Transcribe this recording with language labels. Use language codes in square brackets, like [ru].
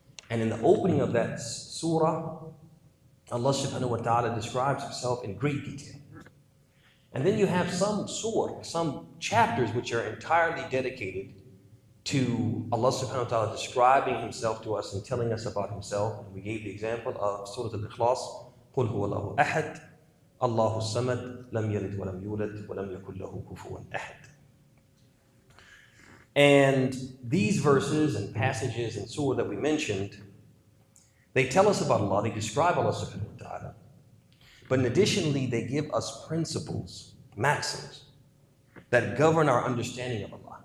[en] And in the opening of that surah, Allah subhanahu wa ta'ala describes Himself in great detail. And then you have some surah, some chapters which are entirely dedicated to Allah subhanahu wa ta'ala describing Himself to us and telling us about Himself. And we gave the example of Surah Al-Ikhlas, [ar] قُلْ هُوَ اللَّهُ أَحَدٌ اللَّهُ الصَّمَدُ لَمْ يَلِدْ وَلَمْ يُولَدْ وَلَمْ يَكُنْ لَهُ كُفُوًا أَحَدٌ. [en] And these verses and passages and surah that we mentioned, they tell us about Allah, they describe Allah subhanahu wa ta'ala. But additionally, they give us principles, maxims, that govern our understanding of Allah.